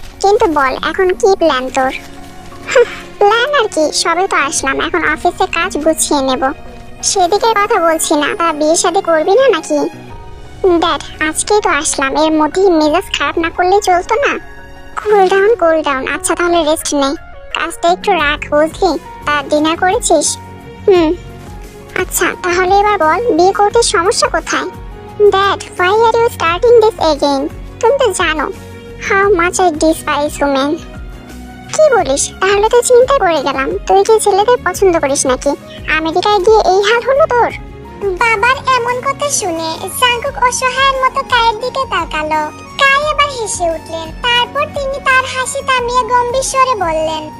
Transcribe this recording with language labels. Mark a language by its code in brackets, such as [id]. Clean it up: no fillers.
[bn] কিন্তু বল এখন কি প্ল্যান তোর? প্ল্যান আর কি, সবে তো আসলাম, এখন অফিসে কাজ গুছিয়ে নেব। সেদিকে কথা বলছি না, তা বিয়ে শাদী করবি না নাকি? ড্যাড, আজকেই তো আসলাম, এর মধ্যেই মেজাজ খারাপ না করলে চলতো না? Cool down. আচ্ছা তাহলে রেস্ট নে, কাজটা একটু রাখ, বুঝলি? তা ডিনার করেছিস? আচ্ছা তাহলে এবার বল, বিয়ে করতে সমস্যা কোথায়? [en] Dad, why are you starting this again? [bn] তুমি তো জানো [en] how much I despise women. [bn] কি বলিস? তাহলে তো চিন্তায় পড়ে গেলাম, তুই কি ছেলেদের পছন্দ করিস নাকি? আমেরিকায় গিয়ে এই হাল হলো তোর? বাবার এমন কথা শুনে জাঙ্কুক অসহায়ের মতো কায়ের দিকে তাকালো। কাই আবার হেসে উঠলেন। তারপর তিনি তার হাসি থামিয়ে গম্ভীর স্বরে বললেন,